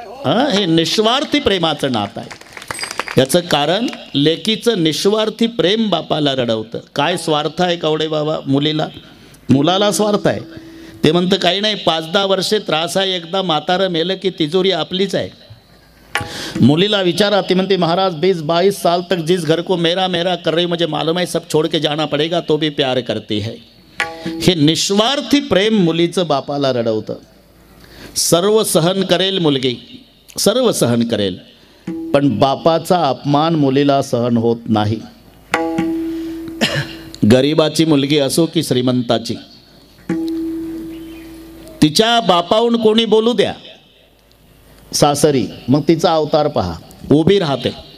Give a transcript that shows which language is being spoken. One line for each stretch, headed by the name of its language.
Marathi: हे निस्वार्थी प्रेमाचं नातं आहे. याचं कारण लेकीचं निस्वार्थी प्रेम बापाला रडवतं. काय स्वार्थ आहे कवडे बाबा मुलाला स्वार्थ आहे. ते म्हणतं काही नाही, 5-10 वर्षे त्रास आहे, एकदा म्हातारं मेलं की तिजोरी आपलीच आहे. मुलीला विचारा, ती म्हणते
Hindi: महाराज 20-22 साल तक जिस घर को मेरा मेरा कर रही मुझे मालूम है सब छोड़ के जाना पड़ेगा तो भी प्यार करती है.
Marathi: हे निस्वार्थी प्रेम मुलीचं बापाला रडवतं. सर्व सहन करेल मुलगी, सर्व सहन करेल, पण बापाचा अपमान मुलीला सहन होत नाही. गरिबाची मुलगी असो की श्रीमंताची, तिच्या बापाहून कोणी बोलू द्या सासरी, मग तिचा अवतार पहा, उभी राहते.